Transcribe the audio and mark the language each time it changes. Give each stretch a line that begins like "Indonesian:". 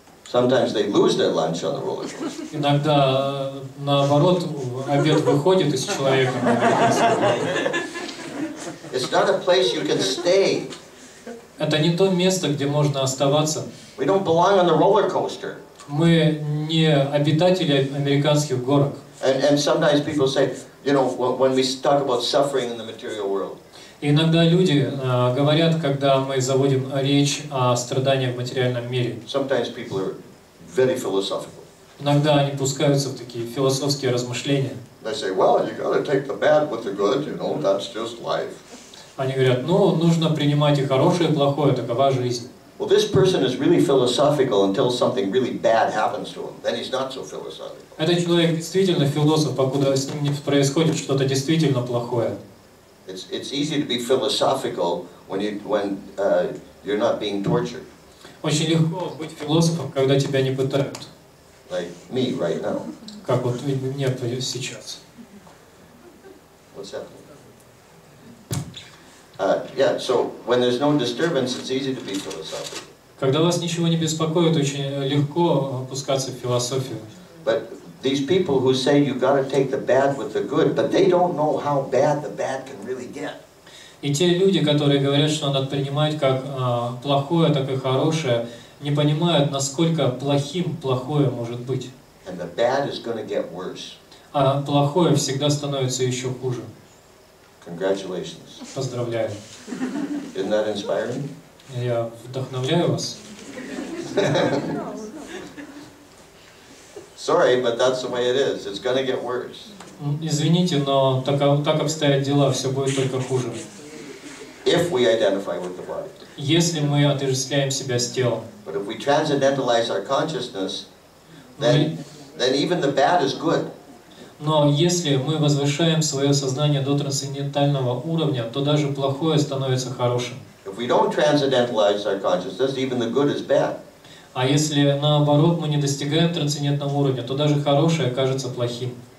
English: Sometimes they lose their lunch on the roller coaster.
Russian: Иногда, наоборот, обед выходит из человека на американских горках.
English: It's not a place you can stay.
Russian: Это не то место, где можно оставаться.
English: We don't belong on the roller coaster.
Russian: Мы не обитатели американских горок.
English: And sometimes people say, you know, when we talk about suffering in the material world.
Russian: И иногда люди говорят, когда мы заводим речь о страданиях в материальном мире.
English: Sometimes people are very philosophical.
Russian: Иногда они пускаются в такие философские размышления.
English: They say, well, you got to take the bad with the good, you know, that's just life.
Russian: Они говорят, ну, нужно принимать и хорошее, и плохое, такова жизнь.
English: Well, this person is really philosophical until something really bad happens to him. Then he's not so philosophical.
Russian: Этот человек действительно философ, покуда с ним не происходит что-то действительно плохое.
English: It's easy to be philosophical when you're not being tortured.
Russian: Очень легко быть философом, когда тебя не пытают.
English: Like me right now.
Russian: Как вот мне сейчас.
English: What's happening? Yeah, so when there's no disturbance, it's easy to be philosophical.
Russian: Когда вас ничего не беспокоит, очень легко опускаться в философию.
English: But these people who say you got to take the bad with the good, but they don't know how bad the bad can really get.
Russian: И те люди, которые говорят, что надо принимать как плохое, так и хорошее, не понимают, насколько плохим плохое может быть.
English: And the bad is going to get worse.
Russian: А плохое всегда становится еще хуже.
English: Congratulations.
Russian: Поздравляю.
English: Isn't that inspiring?
Russian: Я вдохновляю вас.
English: Sorry, but that's the way it is. It's going to get worse.
Russian: Извините, но так обстоят дела, все будет только хуже.
English: if we identify with the body.
Russian: Если мы отождествляем себя с телом.
English: But if we transcendentalize our consciousness, then even the bad is good.
Russian: Но если мы возвышаем свое сознание до трансцендентального уровня, то даже плохое становится хорошим.
English: If we don't transcendentalize our consciousness, even the good is bad.
Russian: А если наоборот мы не достигаем трансцендентного уровня, то даже хорошее кажется плохим.